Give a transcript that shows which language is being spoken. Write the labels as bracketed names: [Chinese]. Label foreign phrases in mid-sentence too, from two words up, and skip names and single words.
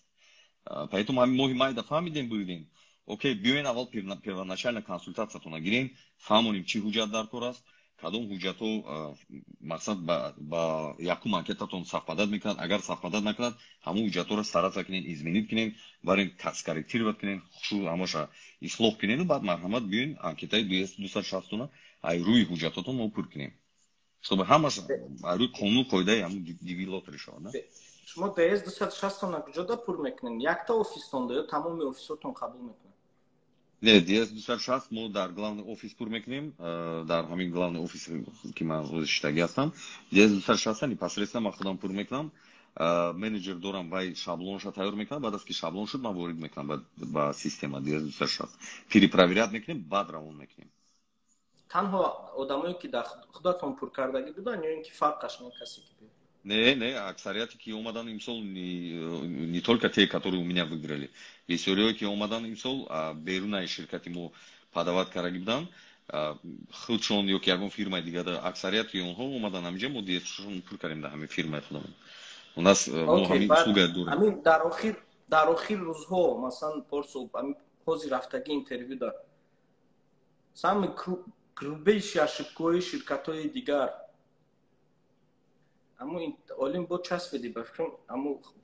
[Tajik] Поэтому ҳамин моҳи майда фаҳмидем будем. Окей, биёин аввал [Russian] первоначально консультациятона [Tajik] гирем, фаҳмонем чӣ ҳуҷҷат дар кор аст, кадом ҳуҷҷатҳо мақсад ба якум анкетатон савпадад мекунад, агар савпадад накунад, ҳамон ҳуҷҷатҳоро стараться кинен, изменид кинен, барен скорректировать кинен, ҳамаша ислоҳ кинену баъд марҳамат биёин анкетаи 260 ай рӯи ҳуҷҷатотон мо пур кинем, чтобы ҳамаша ай рӯи қонун қоидаи ҳамон девелопери шавад. шумо ds 260 куҷода пур мекунед? Якта офистонда ё тамоми офисотон қабул мекунед? Не, ds 260 мо дар [Russian] главный офис [Tajik] пур мекунем, дар ҳамин [Russian] главный офис [Tajik] ки ман розиштаги ҳастам. ds 260 непосредственно ман худам пур мекунам. Менеджер дорам, вай шаблонша тайёр мекунад, баъд аз ки шаблон шуд ман ворид мекунам ба система ds 260. Перепроверят мекунем, баъд равон мекунем. танҳо одамое ки дар худатон пур кардагӣ буданд ё ин ки фарқаш не касе ки биёд? Не, аксарияте ки омадан имсол [Russian] не только те, которые у меня выиграли. [Tajik] Бисёриҳое ки омадан имсол берунаи ширкати мо падават кардаги буданд, худшон ё ки ягон фирмаи дигар, аксарияти онҳо омадан ҳаминҷа, мо dsшон пур кардем дар ҳамин фирмаи худамон. [Russian] У нас [Tajik] мо ҳамин услуга дорем. Ҳамин дар охир рӯзҳо, масалан порсо ҳозир рафтаги интервю дар [Russian] сами грубейши [Tajik] ошибкаҳои ширкатҳои дигар аммо олим бо часпиди ба фикрам аммо